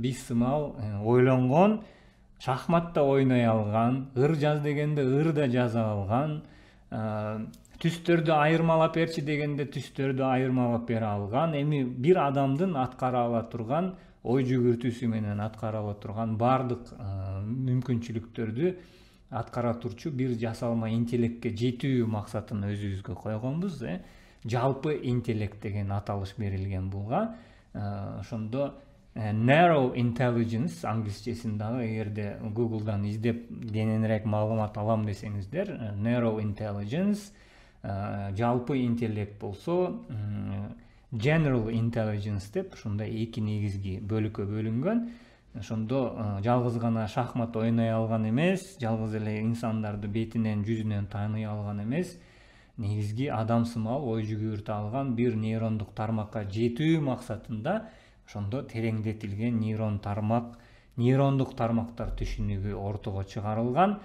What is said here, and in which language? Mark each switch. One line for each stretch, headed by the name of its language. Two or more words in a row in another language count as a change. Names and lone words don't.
Kyrgyz: Биз сымал ойлонгон, шахматта ойной алган, ыр жаз дегенде ыр да жаза алган, түстөрдү айырмалап берчи дегенде түстөрдү айырмалап бере алган, эми бир адамдын аткара ала турган, ой жүгүртүүсү менен аткара ала турган бардык мүмкүнчүлүктөрдү аткара турчу бир жасалма интеллектке жетүү максатын өзүбүзгө койгонбуз. Жалпы интеллект деген аталыш берилген буга. Ошондо
English: narrow intelligence
Kyrgyz: англисчесин дагы эгерде Google'дан издеп кененирээк маалымат алам десеңиздер,
English: narrow intelligence
Kyrgyz: жалпы интеллект болсо
English: general intelligence
Kyrgyz: деп ушундай эки негизги бөлүккө бөлүнгөн. Ошондо жалгыз гана шахмат ойной алган эмес, жалгыз эле инсандарды бетинен жүзүнөн тааный алган эмес, негизги адамсымал ой жүгүртө алган бир нейрондук тармакка жетүү максатында ошондо тереңдетилген нейрондук тармактар түшүнүгү ортого чыгарылган.